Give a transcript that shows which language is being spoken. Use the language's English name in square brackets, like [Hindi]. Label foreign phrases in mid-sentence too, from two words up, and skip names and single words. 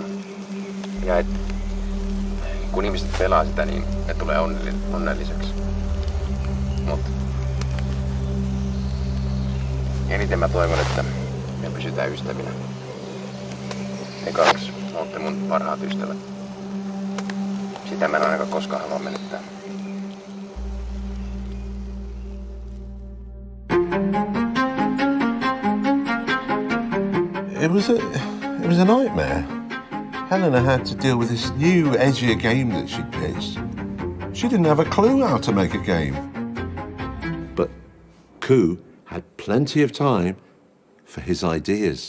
[Finnish] Ja kun ihmiset pelaa sitä, niin ne tulee onnelliseksi. Mut eniten mä toivon, että me pysytään ystävinä. Te kaksi ootte mun parhaat ystävät. Sitä mä en ainakaan koskaan halua menettää. [English] It was a nightmare. Helena had to deal with this new, edgier game that she pitched. She didn't have a clue how to make a game. But Koo had plenty of time for his ideas.